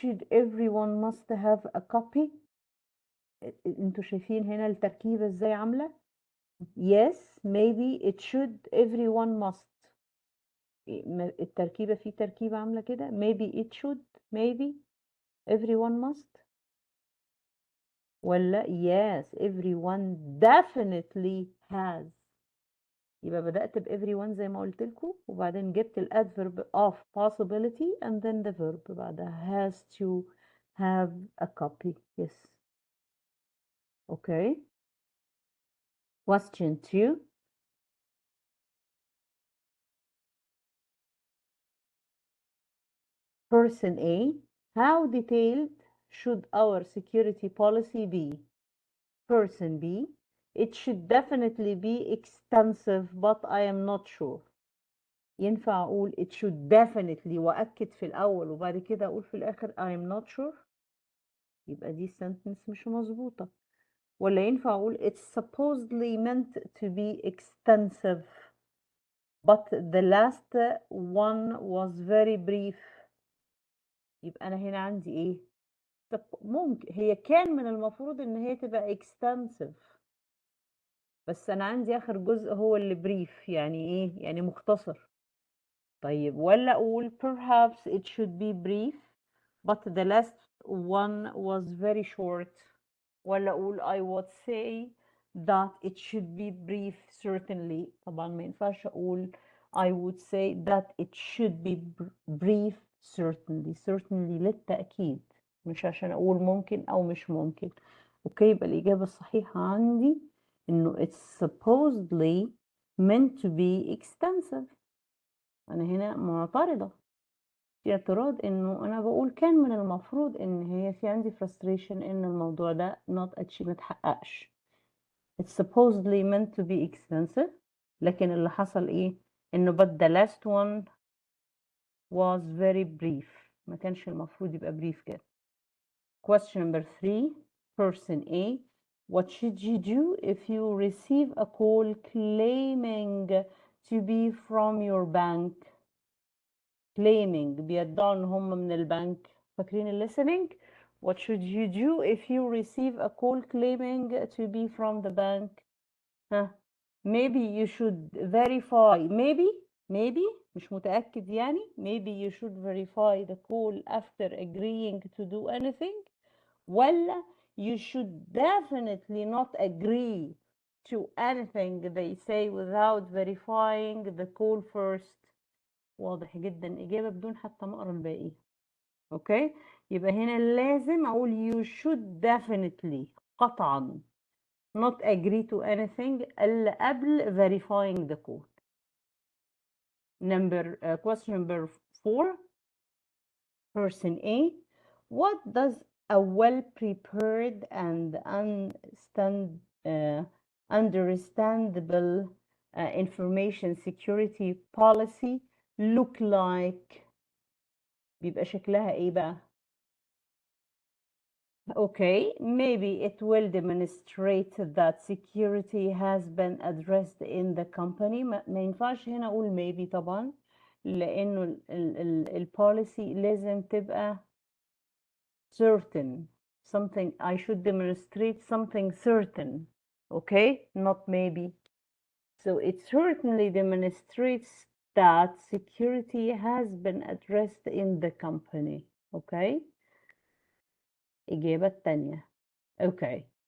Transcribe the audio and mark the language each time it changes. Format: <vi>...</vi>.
<en>Everyone must have a copy.</en> <ar>انتوا شايفين هنا التركيبة ازاي عاملة؟</ar> <en>yes maybe it should everyone must.</en> <ar>التركيبة في تركيبة عاملة كده</ar> <en>maybe it should maybe everyone must ولا yes everyone definitely has.</en> <ar>يبقى بدأت ب everyone زي ما قلت لكم وبعدين جبت ال</ar> <en>adverb of possibility and then the verb</en> <ar>بعدها</ar> <en>has to have a copy. Yes. Okay. Question 2. Person A, how detailed should our security policy be? Person B, it should definitely be extensive but I am not sure.</en> <ar>ينفع أقول</ar> <en>it should definitely</en> <ar>وأكد في الأول وبعد كده أقول في الآخر</ar> <en>I am not sure؟</en> <ar>يبقى دي sentence مش مظبوطة. ولا ينفع أقول</ar> <en>it's supposedly meant to be extensive but the last one was very brief.</en> <ar>يبقى أنا هنا عندي إيه؟ ممكن هي كان من المفروض إن هي تبقى extensive بس أنا عندي آخر جزء هو اللي brief يعني إيه؟ يعني مختصر. طيب ولا أقول</ar> <en>perhaps it should be brief but the last one was very short.</en> <ar>ولا أقول</ar> <en>I would say that it should be brief certainly.</en> <ar>طبعا ما ينفعش أقول</ar> <en>I would say that it should be brief certainly.</en> <ar>certainly للتأكيد مش عشان أقول ممكن أو مش ممكن. أوكي يبقى الإجابة الصحيحة عندي إنه</ar> <en>it's supposedly meant to be extensive.</en> <ar>أنا هنا معترضة في اعتراض إنه أنا بقول كان من المفروض إن هي في عندي frustration إن الموضوع ده متحققش.</ar> <en>It's supposedly meant to be extensive</en> <ar>لكن اللي حصل إيه؟ إنه</ar> <en>but the last one was very brief.</en> <ar>ما كانش المفروض يبقى brief كده.</ar> <en>Question number 3. Person A. What should you do if you receive a call claiming to be from your bank?</en> <ar>claiming بيدعوا ان هم من البنك.</ar> <en>فاكرين listening? What should you do if you receive a call claiming to be from the bank? maybe you should verify.</en> <ar>maybe مش متأكد يعني.</ar> <en>maybe you should verify the call after agreeing to do anything. ولا you should definitely not agree to anything they say without verifying the call first.</en> <ar>واضح جدا إجابة بدون حتى ما أقرأ الباقي. أوكي يبقى هنا لازم أقول</ar> <en>you should definitely قطعا not agree to anything</en> <ar>إلا قبل</ar> <en>verifying the code. Question number 4. Person A. What does a well-prepared and understandable information security policy look like?</en> <ar>بيبقى شكلها ايه بقى؟</ar> <en>Okay, maybe it will demonstrate that security has been addressed in the company.</en> <ar>ما ينفعش هنا اقول maybe طبعا لانه البوليسي لازم تبقى certain.</ar> <en>something I should demonstrate something certain. Okay, not maybe. So it certainly demonstrates that security has been addressed in the company. Okay.</en> <ar>إجابة التانية.</ar> <en>Okay.</en>